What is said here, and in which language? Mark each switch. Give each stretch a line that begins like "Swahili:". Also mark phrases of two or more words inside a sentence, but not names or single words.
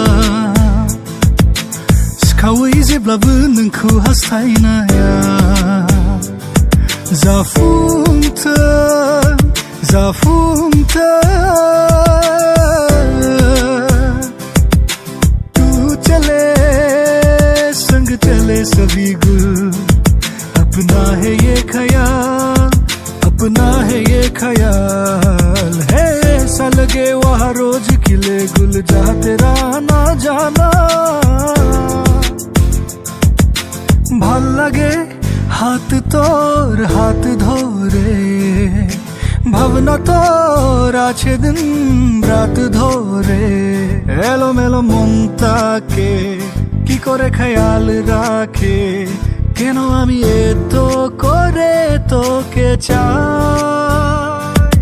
Bodo: सिखावै जेब्लाबो नोंखौ हास्थायनाया जाफुंथों
Hindi: तू चले संग चले सभी गुल अपना है ये ख्याल है ऐसा लगे वहाँ रोज खिले गुल जहाँ तेरा ना जाना
Bangla: ভাল লাগে হাত তোর হাত ধরে ভাবনা তোর আছে দিন রাত ধরে এলোমেলো মনটাকে কি করে খেয়াল রাখে কেন আমি এত করে তোকে চাই